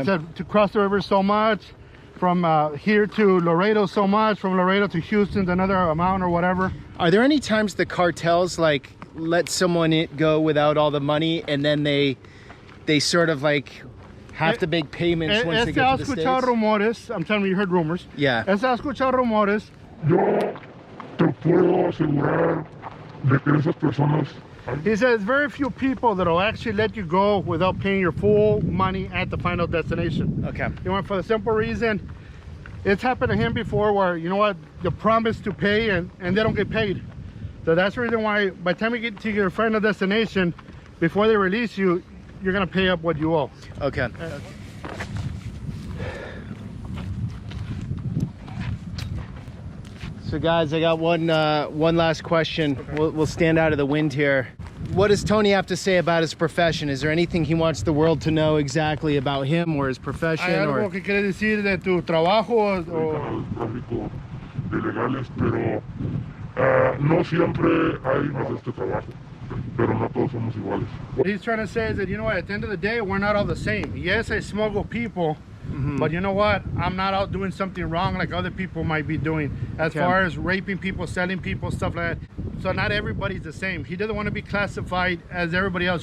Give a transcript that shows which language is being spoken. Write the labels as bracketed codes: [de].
[en] I said, to cross the river so much, from here to Laredo so much, from Laredo to Houston another amount or whatever. Are there any times the cartels like let someone go without all the money and then they sort of like have to make payments once they get to the [es] escuchado [en] States? rumores, I'm telling you, you heard rumors. Yeah. [es] He escuchado rumores. Yo te puedo asegurar de que esas personas. [en] He says very few people that will actually let you go without paying your full money at the final destination. Okay. You know, for the simple reason, it's happened to him before where, you know what, the promise to pay and they don't get paid. So that's the reason why by the time you get to your final destination, before they release you, you're gonna pay up what you owe. Okay. So guys, I got one last question. Okay. We'll stand out of the wind here. What does Tony have to say about his profession? Is there anything he wants the world to know exactly about him or his profession? [es] ¿Hay algo [en] Or [es] que quiere decir de tu trabajo? Al tráfico de legales, pero no siempre hay más de este trabajo, pero no todos somos iguales. [en] What he's trying to say is that, you know what, at the end of the day, we're not all the same. Yes, I smuggle people, but you know what? I'm not out doing something wrong like other people might be doing as Okay. far as raping people, selling people, stuff like that. So not everybody's the same. He doesn't want to be classified as everybody else.